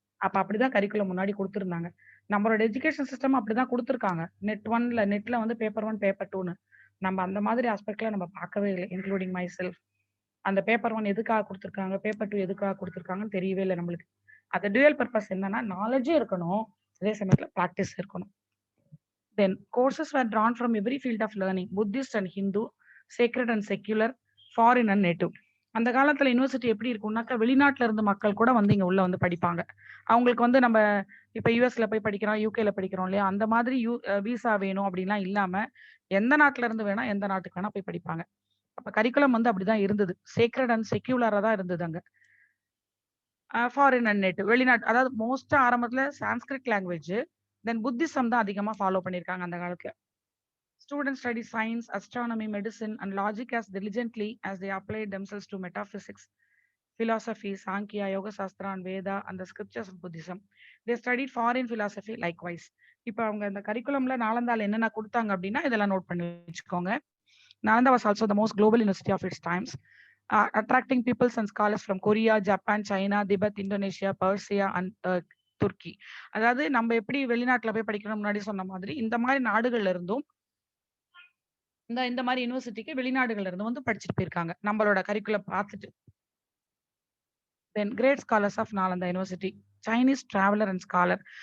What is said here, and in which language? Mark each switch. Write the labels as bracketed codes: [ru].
[ta] அப்ப அப்படிதான் கரிக்குலம் முன்னாடி கொடுத்துருந்தாங்க. நம்மளோட எஜுகேஷன் சிஸ்டம் அப்படிதான் கொடுத்துருக்காங்க. நெட்ல வந்து பேப்பர் 1 பேப்பர் 2ன்னு நம்ம அந்த மாதிரி ஆஸ்பெக்ட்ல நம்ம பார்க்கவே இல்லை, [en] Including myself. [ta] அந்த பேப்பர் 1 எதுக்காக கொடுத்துருக்காங்க, பேப்பர் 2 எதுக்காக கொடுத்துருக்காங்கன்னு தெரியவே இல்லை நம்மளுக்கு. அது டுவல் பர்பஸ் என்னன்னா, நாலேஜும் இருக்கணும், அதே சமயத்துல ப்ராக்டிஸ் இருக்கணும். [en] Then courses were drawn from every field of learning, Buddhist and Hindu, sacred and secular, foreign and native. [ta] அந்த காலத்துல யுனிவர்சிட்டி எப்படி இருக்கும்னாக்கா வெளிநாட்டுல இருந்து மக்கள் கூட வந்து இங்க உள்ள வந்து படிப்பாங்க. அவங்களுக்கு வந்து நம்ம இப்ப யுஎஸ்ல போய் படிக்கிறோம், யூகேல படிக்கிறோம் இல்லையா, அந்த மாதிரி விசா வேணும் அப்படின்லாம் இல்லாம எந்த நாட்டுல இருந்து வேணா எந்த நாட்டுக்கு வேணா போய் படிப்பாங்க. அப்ப கரிக்குலம் வந்து அப்படிதான் இருந்தது. [en] sacred and செக்யூலரா [ta] தான் இருந்தது அங்க. [en] foreign and native [ta] வெளிநாட்டு, அதாவது மோஸ்டா ஆரம்பத்துல சான்ஸ்கிரிட் லாங்குவேஜ், தென் புத்திசம் தான் அதிகமா ஃபாலோ பண்ணிருக்காங்க அந்த காலத்துல. [en] Students study science, astronomy, medicine, and logic as diligently as they applied themselves to metaphysics, philosophy, Sankhya, Yoga Sastra, and Veda, and the scriptures of Buddhism. They studied foreign philosophy likewise. [ta] இப்போ அவங்க இந்த கரிக்குலம்ல நாலந்தால என்னென்ன கொடுத்தாங்க அப்படின்னா இதெல்லாம் note பண்ணி வச்சுக்கோங்க. [en] Nalanda was also the most global university of its times, attracting peoples and scholars from Korea, Japan, China, Tibet, Indonesia, Persia, and Turkey. [ta] அதாவது நம்ம எப்படி வெளிநாட்டுல போய் படிக்கணும் முன்னாடி சொன்ன மாதிரி இந்த மாதிரி நாடுகள்ல இருந்தும் இந்த மாதிரி யூனிவர்சிட்டிக்கு வெளிநாடுகள்ல இருந்து வந்து படிச்சுட்டு போயிருக்காங்க நம்மளோட கரிக்குலம் பார்த்துட்டு. [en] Then great scholars of Nalanda university, Chinese traveller and scholar.